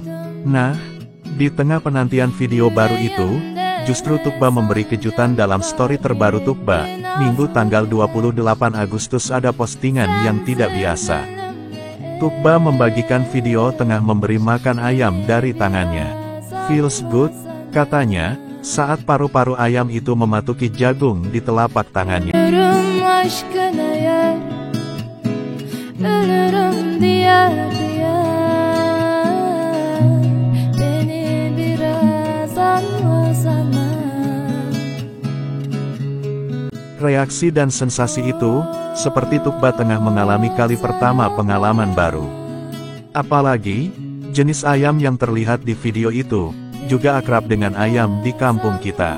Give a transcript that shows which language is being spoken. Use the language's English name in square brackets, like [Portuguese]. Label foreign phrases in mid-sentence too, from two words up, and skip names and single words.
[Indonesian] Nah, di tengah penantian video baru itu, justru Tuğba memberi kejutan dalam story terbaru Tuğba. Minggu tanggal 28 Agustus ada postingan yang tidak biasa. Tuğba membagikan video tengah memberi makan ayam dari tangannya. [English] "Feels good," [Indonesian] katanya, saat paru-paru ayam itu mematuki jagung di telapak tangannya. [Turkish] Ölürüm aşkına yer, ölürüm diyar diyar, beni biraz anlasana. [Indonesian] Reaksi dan sensasi itu, seperti Tuğba tengah mengalami kali pertama pengalaman baru. Apalagi, jenis ayam yang terlihat di video itu, juga akrab dengan ayam di kampung kita.